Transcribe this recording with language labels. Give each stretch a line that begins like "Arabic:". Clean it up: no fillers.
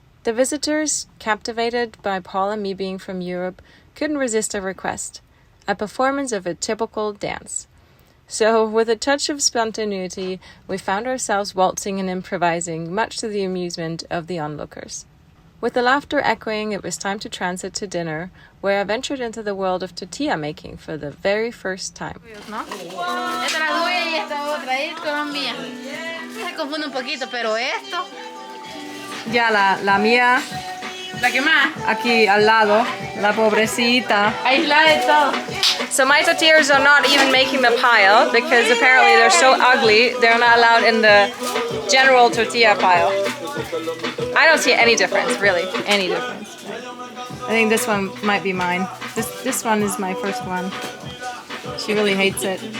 English: The visitors, captivated by Paul and me being from Europe, couldn't resist a request, a performance of a typical dance. So, with a touch of spontaneity, we found ourselves waltzing and improvising, much to the amusement of the onlookers. With the laughter echoing, it was time to transit to dinner, where I ventured into the world of tortilla making for the very first time.
Spanish: Esta es la tuya y esta otra, es Colombia. Se confunde un poquito, pero esto, Ya, la mía, la que más, aquí al lado, la pobrecita. aislada de todo.
English: So my tortillas are not even making the pile because apparently they're so ugly, they're not allowed in the general tortilla pile. I don't see any difference, really, any difference. I think this one might be mine. This one is my first one. She really hates it.